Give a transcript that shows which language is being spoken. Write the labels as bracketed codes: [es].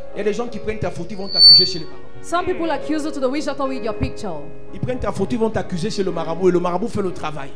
[fr] il y a des gens qui prennent ta photo, ils vont t'accuser chez les parents. [en] some people accuse you to the witch doctor with your picture. [fr] Ils prennent ta photo, ils vont t'accuser chez le marabout et le marabout fait le travail.